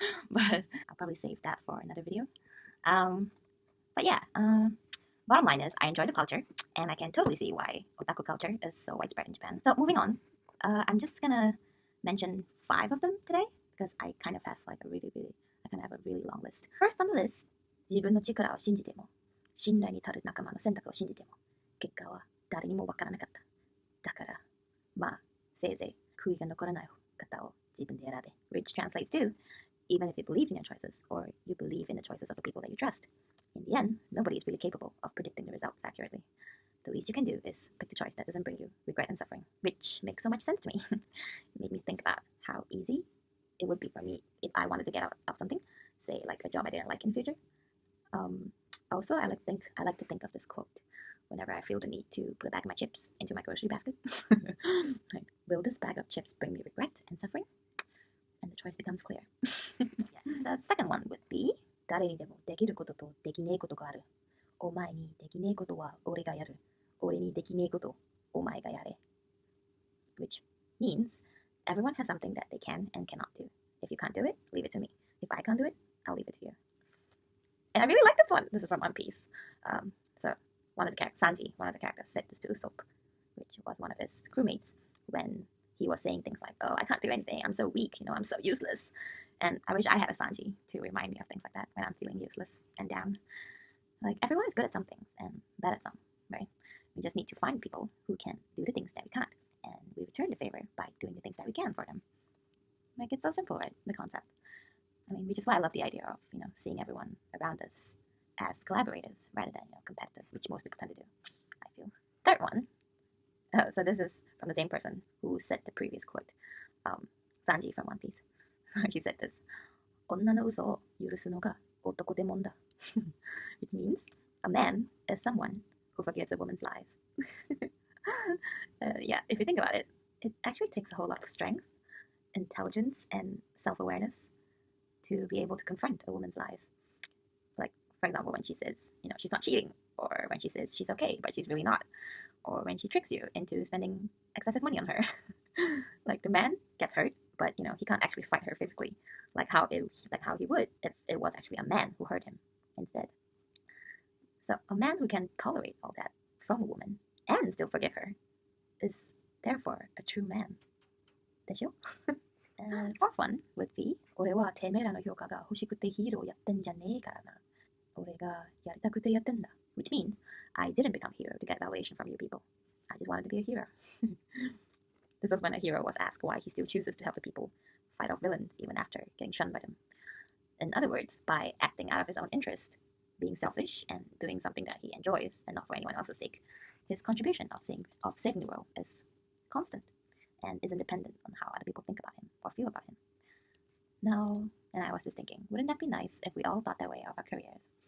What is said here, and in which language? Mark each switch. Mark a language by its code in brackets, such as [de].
[en] But I'll probably save that for another video. But yeah, bottom line is I enjoy the culture, and I can totally see why otaku culture is so widespread in Japan. So moving on, I'm just gonna mention 5 of them today because I kind of have like a really long list. First on the list, [ja] 自分の力を信じても、信頼に足る仲間の選択を信じても、結果は誰にもわからなかった。だから、まあ、せいぜい悔いが残らない方を自分で選べ。 [en] Which translates to, even if you believe in your choices, or you believe in the choices of the people that you trust, in the end, nobody is really capable of predicting the results accurately. The least you can do is pick the choice that doesn't bring you regret and suffering, which makes so much sense to me. It made me think about how easy it would be for me if I wanted to get out of something, say like a job I didn't like in the future. Also, I like to think of this quote whenever I feel the need to put a bag of my chips into my grocery basket. Like, will this bag of chips bring me regret and suffering? And the choice becomes clear. Yeah. So the second one would be [ja] 誰にでもできることとできねえことがある。お前にできねえことは俺がやる。俺にできねえことお前がやれ。 [en] Which means everyone has something that they can and cannot do. If you can't do it, leave it to me. If I can't do it, I'll leave it to you. And I really like this one. This is from One Piece. So Sanji, one of the characters, said this to Usopp, which was one of his crewmates, when he was saying things like, "Oh, I can't do anything. I'm so weak. I'm so useless." And I wish I had a Sanji to remind me of things like that when I'm feeling useless and down. Like everyone is good at some things and bad at some, right? We just need to find people who can do the things that we can't, and we return the favor by doing the things that we can for them. Like it's so simple, right? The concept. I mean, which is why I love the idea of seeing everyone around us as collaborators rather than competitors, which most people tend to do, I feel. Third one. Oh, so this is from the same person who said the previous quote. Sanji from One Piece. He said this. [ja] 女の嘘を許すのが男でもんだ. [en] Which means a man is someone who forgives a woman's lies. Yeah, if you think about it, it actually takes a whole lot of strength, intelligence, and self-awareness to be able to confront a woman's lies. Like, for example, when she says, she's not cheating, or when she says she's okay, but she's really not, or when she tricks you into spending excessive money on her. Like, the man gets hurt, but, he can't actually fight her physically, like how he would if it was actually a man who hurt him instead. So a man who can tolerate all that from a woman and still forgive her is therefore a true man. [ja] でしょ? [en] Fourth one would be [ja] 俺はてめえらの評価が欲しくてヒーローやってんじゃねえからな。俺がやりたくてやってんだ. [en] Which means I didn't become a hero to get validation from you people. I just wanted to be a hero. This was when a hero was asked why he still chooses to help the people fight off villains even after getting shunned by them. In other words, by acting out of his own interest, being selfish, and doing something that he enjoys and not for anyone else's sake, his contribution of saving the world is constant and isn't dependent on how other people think about him or feel about him. Now, and I was just thinking, wouldn't that be nice if we all thought that way of our careers?